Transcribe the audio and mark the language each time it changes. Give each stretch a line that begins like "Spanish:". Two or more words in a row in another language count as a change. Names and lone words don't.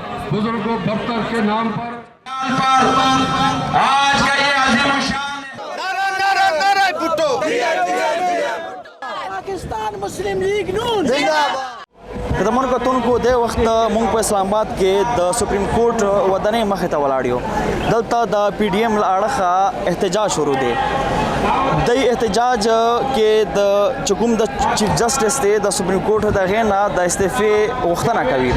Urdu: بزرگوں دفتر کے نام پر آج کا یہ عظیم पाकिस्तान मुस्लिम लीग नून
Pashto: د من کتونکو د وخت مونږ په اسلام آباد کې د
English: supreme court
Pashto: ودانۍ مخې ته ولاړ یو. دلته د پی ډي ایم له اړخه احتجاج شروع دی. د احتجاج کې د چې کوم د
English: chief justice
Pashto: دی د
English: supreme court
Pashto: د هغې نه د استعفې غوښتنه کوي.